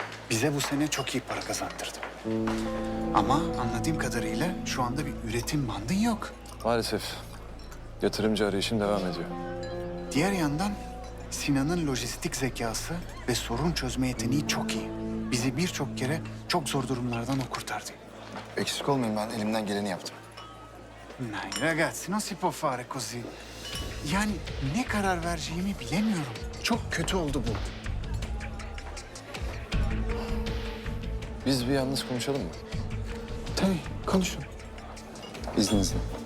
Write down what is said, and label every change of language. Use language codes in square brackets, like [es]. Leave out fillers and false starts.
[tr] Bize bu sene çok iyi para kazandırdı. Ama anladığım kadarıyla şu anda bir üretim bandın yok. Maalesef yatırımcı arayışım devam ediyor. Diğer yandan Sinan'ın lojistik zekası ve sorun çözme yeteneği çok iyi. Bizi birçok kere çok zor durumlardan o kurtardı. Eksik olmayın, ben elimden geleni yaptım. [it] Nay ragazzi, non si può fare così. [tr] Yani ne karar vereceğimi bilemiyorum. Çok kötü oldu bu. Biz bir yalnız konuşalım mı? Tabii, konuşun. İzninizle.